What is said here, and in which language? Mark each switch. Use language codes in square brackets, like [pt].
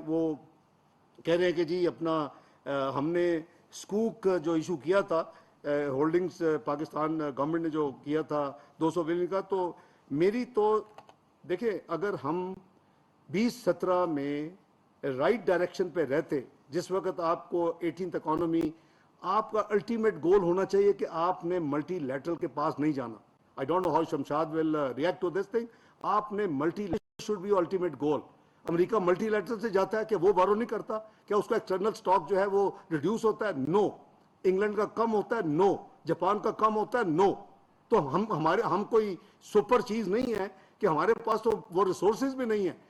[ur] وہ کہہ رہے ہیں کہ جی اپنا ہم نے سکوک جو ایشو کیا تھا, ہولڈنگز پاکستان گورنمنٹ نے جو کیا تھا 200 بلین کا, تو میری تو دیکھیں اگر ہم 2017 میں رائٹ ڈائریکشن پہ رہتے, جس وقت آپ کو 18th اکانومی, آپ کا الٹیمیٹ گول ہونا چاہیے کہ آپ نے ملٹی لیٹرل کے پاس نہیں جانا. [en] I don't know how Shamshad will react to this thing. [ur] آپ نے multi lateral [en] should be ultimate goal. [ur] America multi lateral سے جاتا ہے کہ وہ بارو نہیں کرتا, کیا اس کا ایکسٹرنل سٹاک جو ہے وہ ریڈیوس ہوتا ہے؟ نو. انگلینڈ کا کم ہوتا ہے؟ نو. جاپان کا کم ہوتا ہے؟ نو. تو ہم کوئی سپر چیز نہیں ہے کہ ہمارے پاس تو وہ ریسورسز بھی نہیں ہیں.